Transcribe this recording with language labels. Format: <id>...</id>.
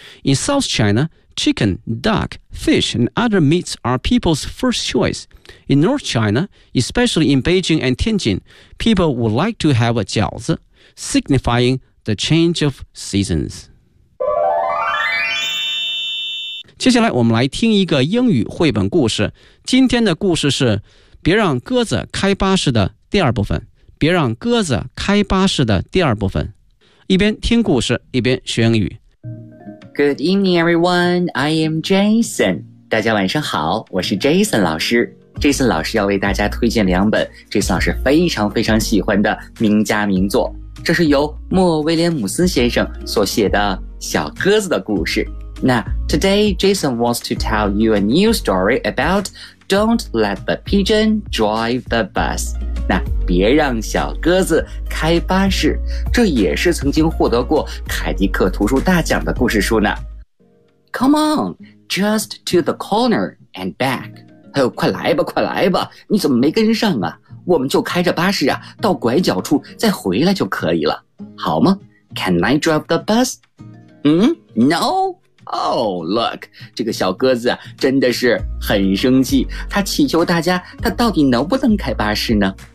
<en>In South China, chicken, duck, fish, and other meats are people's first choice. In North China, especially in Beijing and Tianjin, people would like to have a 饺子, signifying the change of seasons.</en> <zh>接下来我们来听一个英语绘本故事。今天的故事是别让鸽子开巴士的第二部分。别让鸽子开巴士的第二部分。一边听故事一边学英语。</zh> <en>Good evening, everyone. I am Jason.</en> <zh>大家晚上好，我是 Jason 老师。 Jason 老师要为大家推荐两本 Jason 老师非常非常喜欢的名家名作，这是由莫威廉姆斯先生所写的小鸽子的故事。</zh> <en>那 Today Jason wants to tell you a new story about Don't let the pigeon drive the bus.</en> <zh>那别让小鸽子开巴士，这也是曾经获得过凯迪克图书大奖的故事书呢。</zh> <en>Come on, just to the corner and back.</en> <zh>哎呦，快来吧，快来吧，你怎么没跟上啊？我们就开着巴士啊，到拐角处再回来就可以了，好吗？</zh> <en>Can I drive the bus? No?</en> <zh>Oh, look, 这个小鸽子啊，真的是很生气，他祈求大家，他到底能不能开巴士呢？</zh>